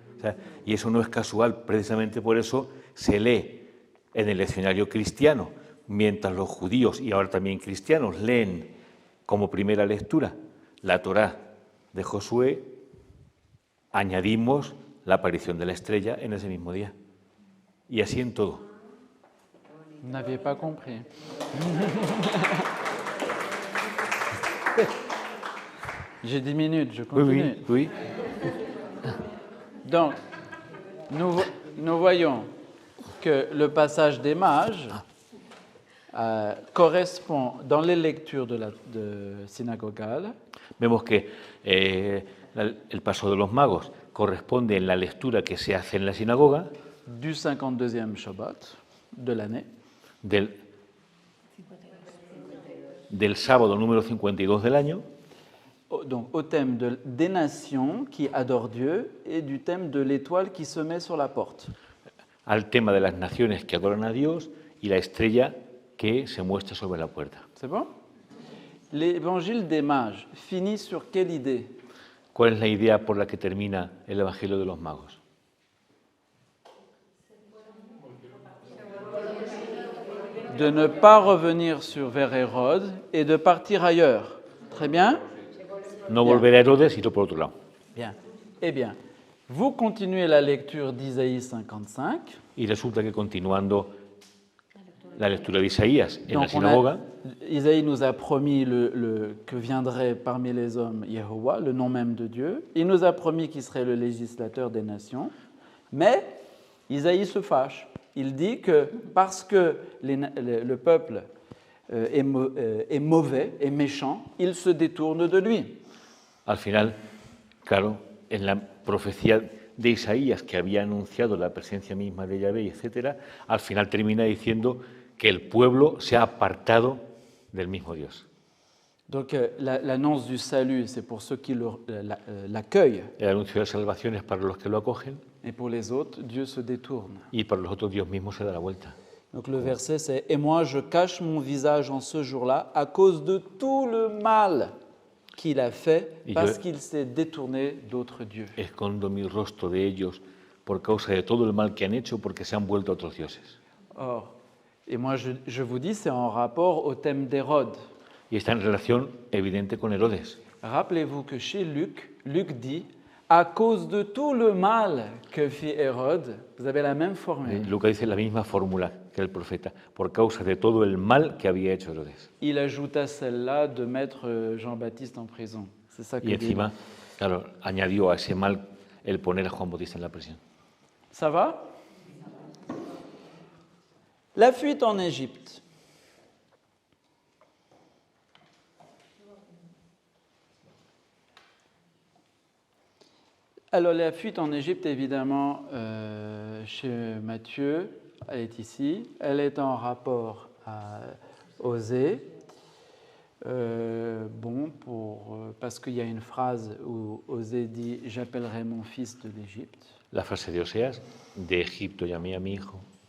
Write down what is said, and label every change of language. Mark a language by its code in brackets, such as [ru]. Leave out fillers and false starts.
[es] O sea, y eso no es casual, precisamente por eso se lee en el leccionario cristiano, mientras los judíos y ahora también cristianos leen como primera lectura la Torá de Josué, añadimos la aparición de la estrella en ese mismo día. Y así en todo. [fr] Vous n'aviez pas compris. J'ai 10 minutes, je continue. Oui. Donc, nous voyons que le passage des mages correspond dans les lectures de synagogales. [es] Vemos que el paso de los magos corresponde en la lectura que se hace en la sinagoga [fr] du 52e Shabbat de l'année. [es] Del sábado número 52 del año. [fr] Donc au thème des nations qui adorent Dieu et du thème de l'étoile qui se met sur la porte. [es] Al tema de las naciones que adoran a Dios y la estrella que se muestra sobre la puerta. [fr] C'est bon? L'évangile des mages finit sur quelle idée? [es] ¿Cuál es la idea por la que termina el Evangelio de los magos? [fr] De ne pas revenir vers Hérode et de partir ailleurs. Très bien. [es] No volver a Herodes, sino por otro lado. [fr] Bien. Eh bien, vous continuez la lecture d'Isaïe 55. [es] Y resulta que continuando la lectura de Isaías en la [fr] Donc, [es] sinagoga, [fr] Isaïe nous a promis que viendrait parmi les hommes Yehovah, le nom même de Dieu. Il nous a promis qu'il serait le législateur des nations. Mais Isaïe se fâche. Il dit que parce que le peuple est mauvais, est méchant, il se détourne de lui. [es] al final, claro, en la profecía de Isaías, que había anunciado la presencia misma de Yahvé, etcétera, al final termina diciendo que el pueblo se ha apartado del mismo Dios. [fr] Donc l'annonce du salut, c'est pour ceux qui l'accueillent, [es] El anuncio de la salvación es para los que lo acogen [fr] et pour les autres, Dieu se détourne. [es] y para los otros Dios mismo se da la vuelta. [fr] Donc le verset c'est « Et moi je cache mon visage en ce jour-là à cause de tout le mal qu'il a fait parce qu'il s'est détourné d'autres dieux. » [es] Escondo mi rostro de ellos por causa de todo el mal que han hecho porque se han vuelto a otros dioses. [fr] Or, et moi je vous dis, c'est en rapport au thème d'Hérode. [es] Y está en relación evidente con Herodes. [fr] Rappelez-vous que chez Luc, Luc dit « À cause de tout le mal que fit Hérode », vous avez la même formule. [es] Lucas dice la misma fórmula que el profeta, por causa de todo el mal que había hecho Herodes. [fr] Il ajouta celle-là de mettre Jean-Baptiste en prison. C'est ça que [es] Y [fr] dit. [es] encima, claro, añadió a ese mal el poner a Juan Bautista en la prisión. [fr] Ça va? La fuite en Égypte. Alors la fuite en Égypte, évidemment, chez Matthieu, elle est ici. Elle est en rapport à Osée. Parce qu'il y a une phrase où Osée dit « J'appellerai mon fils de l'Égypte ». [es] La frase de Oseas, de Egipto llamé a mi hijo.